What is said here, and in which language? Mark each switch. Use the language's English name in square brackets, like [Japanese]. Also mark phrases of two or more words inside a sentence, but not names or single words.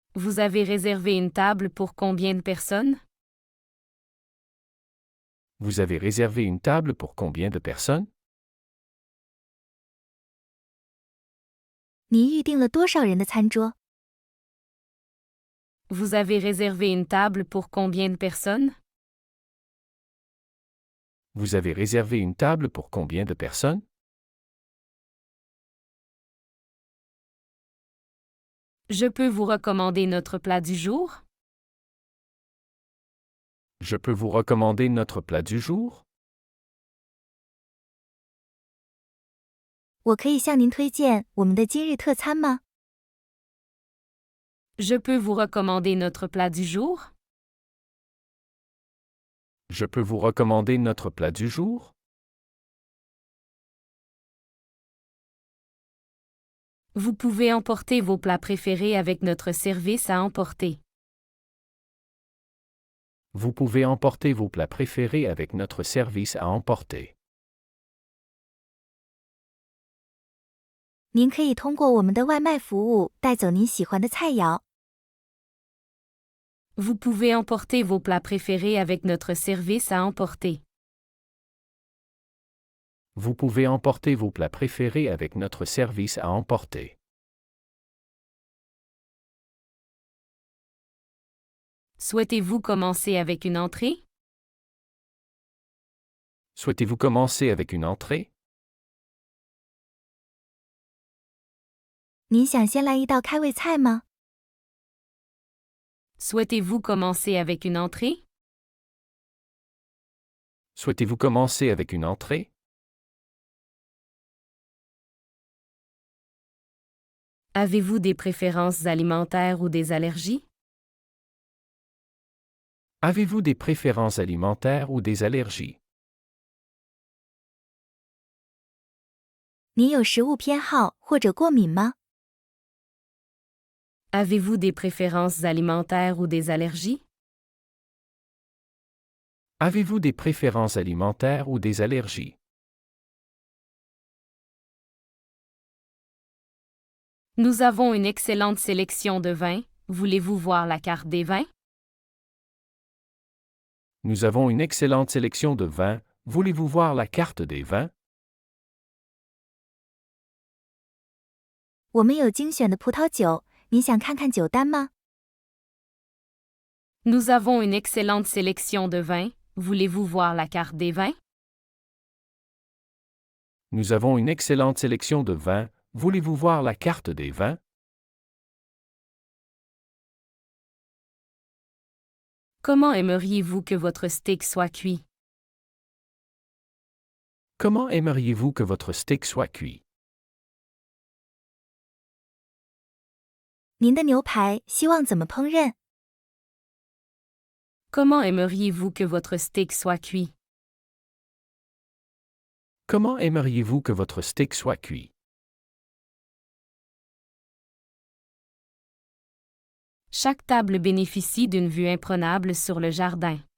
[French] Vous avez réservé une table pour combien de personnes? Vous avez réservé une table pour combien de personnes? [Chinese] 你预订了多少人的餐桌？ [French] Vous avez réservé une table pour combien de personnes? Vous avez réservé une table pour combien de personnes? Je peux vous recommander notre plat du jour? Je peux vous recommander notre plat du jour? [Chinese] 我可以向您推荐我们的今日特餐吗？ [French] Je peux vous recommander notre plat du jour? Je peux vous recommander notre plat du jour? Vous pouvez emporter vos plats préférés avec notre service à emporter. Vous pouvez emporter vos plats préférés avec notre service à emporter. [Chinese] 您可以通过我们的外卖服务带走您喜欢的菜肴。 [French] Vous pouvez emporter vos plats préférés avec notre service à emporter. Vous pouvez emporter vos plats préférés avec notre service à emporter. Souhaitez-vous commencer avec une entrée? Souhaitez-vous commencer avec une entrée? [Chinese] 您想先来一道开胃菜吗？ [French] Souhaitez-vous commencer avec une entrée? Souhaitez-vous commencer avec une entrée? Avez-vous des préférences alimentaires ou des allergies? Avez-vous des préférences alimentaires ou des allergies? [Chinese] 您有食物偏好或者过敏吗？ [French] Avez-vous des préférences alimentaires ou des allergies? Avez-vous des préférences alimentaires ou des allergies? Nous avons une excellente sélection de vins. Voulez-vous voir la carte des vins? Nous avons une excellente sélection de vins. Voulez-vous voir la carte des vins? [Chinese] 我们有精选的葡萄酒，您想看看酒单吗？ [French] Nous avons une excellente sélection de vins. Voulez-vous voir la carte des vins? Nous avons une excellente sélection de vins. Voulez-vous voir la carte des vins? Comment aimeriez-vous que votre steak soit cuit? Comment aimeriez-vous que votre steak soit cuit? [Chinese] 您的牛排希望怎么烹饪？ [French] Comment aimeriez-vous que votre steak soit cuit? Comment aimeriez-vous que votre steak soit cuit? Chaque table bénéficie d'une vue imprenable sur le jardin.